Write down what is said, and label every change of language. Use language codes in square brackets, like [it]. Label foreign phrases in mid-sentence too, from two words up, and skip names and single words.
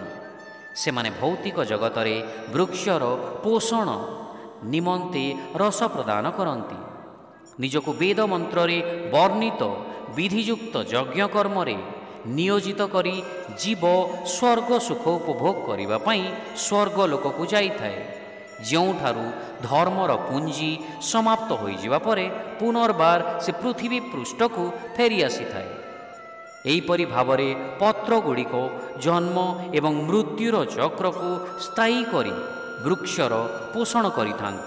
[or] ସେ ମାନେ ଭୌତିକ ଜଗତରେ ବୃକ୍ଷର ପୋଷଣ ନିମନ୍ତେ ରସ ପ୍ରଦାନ କରନ୍ତି। ନିଜକୁ ବେଦ ମନ୍ତ୍ର ରେ ବର୍ଣ୍ଣିତ ବିଧିଯୁକ୍ତ ଯଜ୍ଞ କର୍ମ ରେ ନିୟୋଜିତ କରି ଜୀବ ସ୍ୱର୍ଗ ସୁଖ ଉପଭୋଗ କରିବା ପାଇଁ ସ୍ୱର୍ଗ ଲୋକ କୁ ଯାଇ ଥାଏ। ଯେଉଁଠାରୁ ଧର୍ମର ପୁଞ୍ଜି ସମାପ୍ତ ହୋଇଯିବା ପରେ ପୁନର୍ବାର ସେ ପୃଥିବୀ ପୃଷ୍ଠକୁ ଫେରି ଆସିଥାଏ। ଏହିପରି ଭାବରେ ପତ୍ରଗୁଡ଼ିକ ଜନ୍ମ ଏବଂ ମୃତ୍ୟୁର ଚକ୍ରକୁ ସ୍ଥାୟୀ କରି ବୃକ୍ଷର ପୋଷଣ କରିଥାନ୍ତି।